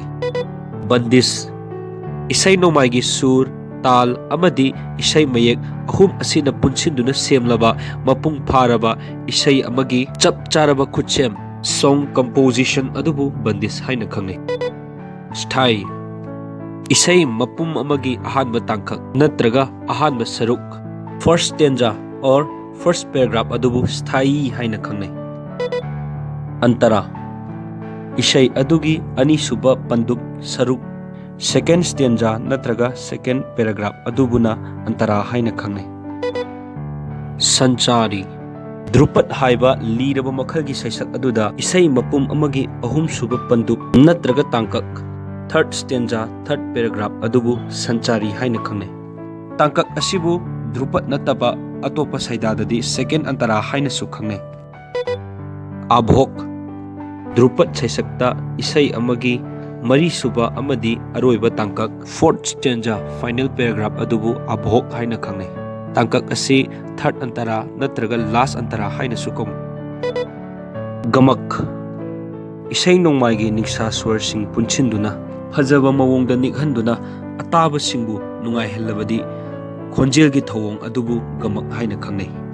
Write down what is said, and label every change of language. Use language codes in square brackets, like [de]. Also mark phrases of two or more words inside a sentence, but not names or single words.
[mni] Bandis isay nongmai gi sur tal amadi isay mayek ahum asina punsinduna semlaba mapung pharaba isay amagi chap charaba khutchem [en] song composition [mni] adubu bandis haina khangnai. Style isay mapum amagi ahanba tangkak natraga ahanba saruk [en] first stanza or first paragraph [mni] adubu sthai haina khangnai. Antara isay adugi ani suba panduk saruk [en] second stanza [mni] natraga [en] second paragraph [mni] adubuna antara haina khangnai. Sanchari Drupad haiba liraba makhalgi saisak aduda isay mapum amagi ahum suba panduk natraga tangkak [en] third stanza third paragraph [mni] adubu sanchari haina khangnai. Tangkak asibu Drupad nataba atopa saidadadi second antara haina su khangnai. Abhok Drupad saisakta isay amagi mari suba amadi aroiba tangkak [en] fourth stanza final paragraph [mni] adubu abhok haina khangnai. Tangkak asi third antara natraga last antara haina su kong. Gamak isay nongmai gi ningsa swar sing punchinduna fajaba mawongda nikhanduna ataba singbu nungai hellabadi khonjel gi thawong adubu gamak haina khangnai.